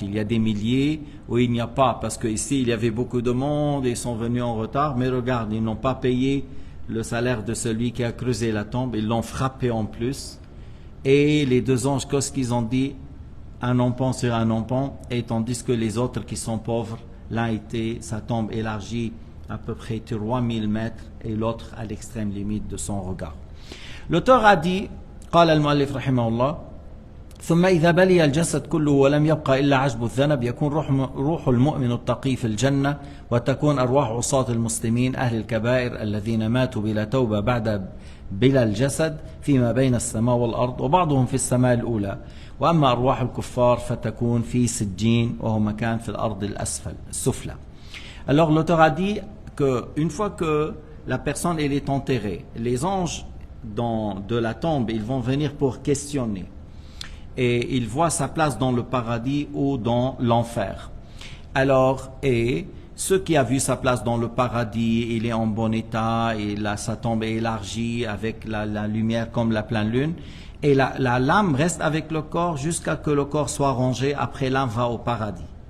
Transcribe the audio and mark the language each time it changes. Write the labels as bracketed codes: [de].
[fr] Il y a des milliers où il n'y a pas, parce que ici il y avait beaucoup de monde et ils sont venus en retard, mais regarde, ils n'ont pas payé le salaire de celui qui a creusé la tombe, ils l'ont frappé en plus. Et les deux anges, qu'est-ce qu'ils ont dit? Un empan sur un empan, et tandis que les autres qui sont pauvres, l'un était sa tombe élargie à peu près 3000 mètres et l'autre à l'extrême limite de son regard. L'auteur a dit, [ar] قال المؤلف رحمه الله: ثم إذا بلي الجسد كله ولم يبقى إلا عجب الذنب يكون روح المؤمن التقي في الجنة، وتكون أرواح عصاة المسلمين أهل الكبائر الذين ماتوا بلا توبة بعد بلا الجسد فيما بين السماء والأرض، وبعضهم في السماء الأولى، وأما أرواح الكفار فتكون في سجين وهو مكان في الأرض السفلى. [fr] Alors l'auteur a dit qu'une fois que la personne elle est enterrée, les anges de la tombe, ils vont venir pour questionner. Et il voit sa place dans le paradis ou dans l'enfer. Alors, et ceux qui a vu sa place dans le paradis, il est en bon état, et sa tombe est élargie avec la lumière comme la pleine lune, et la lame reste avec le corps jusqu'à que le corps soit rangé, après l'âme va au paradis.